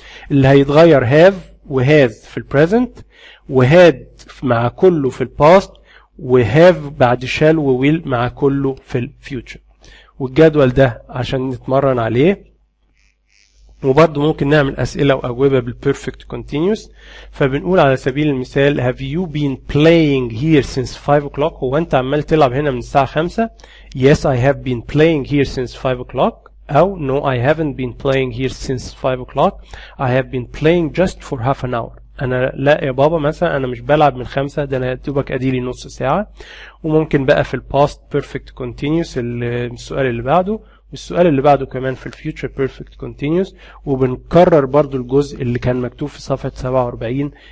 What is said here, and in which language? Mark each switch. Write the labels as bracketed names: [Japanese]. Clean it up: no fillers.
[Arabic] اللي هيتغير have و has في البريزنت، وhad مع كله في الباست، وhave بعد shall و will مع كله في الفيوتشر. والجدول ده عشان نتمرن عليه. وبرضه ممكن نعمل أسئلة وأجوبة بالبيرفكت continuous. فبنقول على سبيل المثال [English] have you been playing here since 5 o'clock؟ [Arabic] هو أنت عمال تلعب هنا من الساعة 5؟ [English] yes I have been playing here since 5 o'clock. أو no I haven't been playing here since 5 o'clock. I have been playing just for half an hour. [Arabic] أنا لا يا بابا مثلا أنا مش بلعب من 5، ده أنا دوبك أديلي نص ساعة. وممكن بقى في الباست بيرفكت continuous السؤال اللي بعده، والسؤال اللي بعده كمان في الفيوتشر بيرفكت continuous. وبنكرر برضو الجزء اللي كان مكتوب في صفحة 47.